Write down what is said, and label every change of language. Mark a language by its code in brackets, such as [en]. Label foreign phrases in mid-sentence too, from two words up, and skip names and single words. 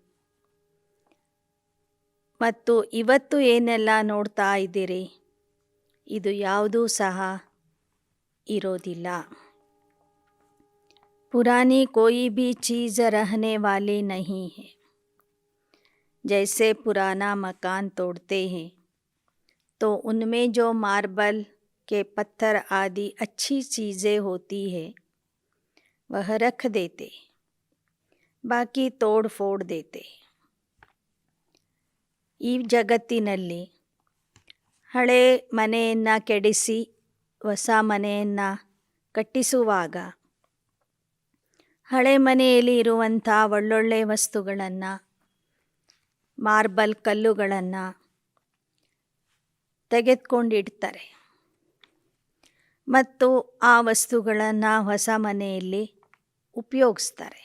[kn] ಮತ್ತು ಇವತ್ತು ಏನೆಲ್ಲ ನೋಡ್ತಾ ಇದ್ದೀರಿ, ಇದು ಯಾವುದೂ ಸಹ ಇರೋದಿಲ್ಲ. [hi] पुरानी कोई भी चीज़ रहने वाली नहीं है. जैसे पुराना मकान तोड़ते हैं तो उनमें जो मार्बल के पत्थर आदि अच्छी चीज़ें होती है वह रख देते, बाकी तोड़ फोड़ देते. [kn] ಈ ಜಗತ್ತಿನಲ್ಲಿ ಹಳೆ ಮನೆಯನ್ನು ಕೆಡಿಸಿ ಹೊಸ ಮನೆಯನ್ನು ಕಟ್ಟಿಸುವಾಗ ಹಳೆ ಮನೆಯಲ್ಲಿ ಇರುವಂಥ ಒಳ್ಳೊಳ್ಳೆ ವಸ್ತುಗಳನ್ನು, ಮಾರ್ಬಲ್ ಕಲ್ಲುಗಳನ್ನು ತೆಗೆದುಕೊಂಡಿಡ್ತಾರೆ ಮತ್ತು ಆ ವಸ್ತುಗಳನ್ನು ಹೊಸ ಮನೆಯಲ್ಲಿ ಉಪಯೋಗಿಸ್ತಾರೆ.